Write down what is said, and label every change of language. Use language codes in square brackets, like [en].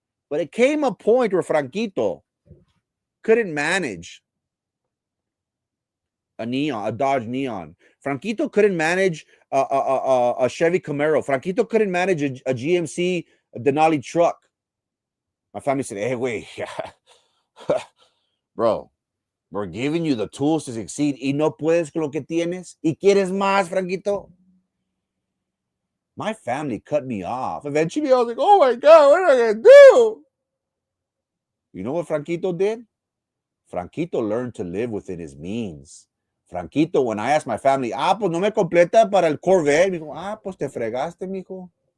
[en] But it came a point where Franquito couldn't manage a Dodge Neon. Franquito couldn't manage a Chevy Camaro. Franquito couldn't manage a GMC Denali truck. My family said, hey, wait, bro, we're giving you the tools to succeed. [es] Y no puedes con lo que tienes. Y quieres más, Franquito. [en] My family cut me off. Eventually, I was like, oh my God, what am I going to do? You know what Franquito did? Franquito learned to live within his means. [es] Franquito, [en] when I asked my family, [es] pues no me completa para el Corvette. Me dijo, pues te fregaste, mijo.